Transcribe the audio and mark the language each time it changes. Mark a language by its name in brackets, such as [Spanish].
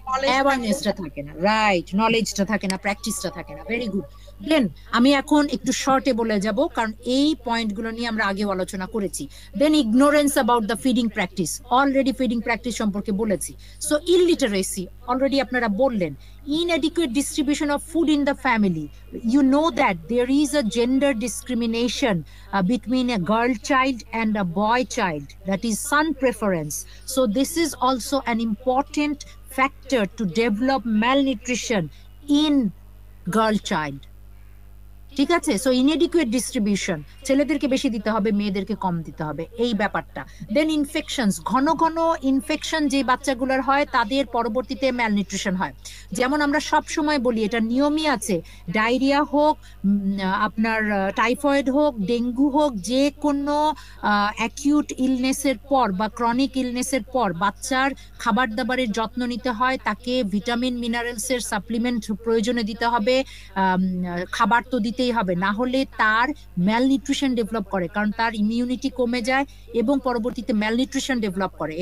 [Bangla] অ্যাওয়ারনেসটা থাকে না, রাইট, নলেজটা থাকে না, প্র্যাকটিসটা থাকে না। Very good. দেন আমি এখন একটু শর্টে বলে যাব, কারণ এই পয়েন্টগুলো নিয়ে আমরা আগেও আলোচনা করেছি। [English] then ignorance about the feeding practice, already feeding practice [Bangla] সম্পর্কে বলেছি। সো ইলিটারেসি অলরেডি আপনারা বললেন। [English] Inadequate distribution of food in the family. You know that there is a gender discrimination between a girl child and a boy child, that is son preference. So this is also an important factor to develop malnutrition in girl child, [Bangla] ঠিক আছে। So inadequate distribution, ছেলেদেরকে বেশি দিতে হবে, মেয়েদেরকে কম দিতে হবে, এই ব্যাপারটা। দেন ইনফেকশনস, ঘন ঘন ইনফেকশন যে বাচ্চাগুলোর হয় তাদের পরবর্তীতে ম্যালনিউট্রিশন হয়। যেমন আমরা সব সময় বলি, এটা নিয়মই আছে, ডায়রিয়া হোক, আপনার টাইফয়েড হোক, ডেঙ্গু হোক, যে কোনো অ্যাকিউট ইলনেসের পর বা ক্রনিক ইলনেসের পর বাচ্চার খাবার দাবারের যত্ন নিতে হয়, তাকে ভিটামিন মিনারেলসের সাপ্লিমেন্ট প্রয়োজনে দিতে হবে, খাবার তো দিতেই হবে, না হলে তার ম্যালনিউট্রিশন ডেভেলপ করে, কারণ তার ইমিউনিটি কমে যায় এবং পরবর্তীতে ম্যালনিউট্রিশন ডেভেলপ করে।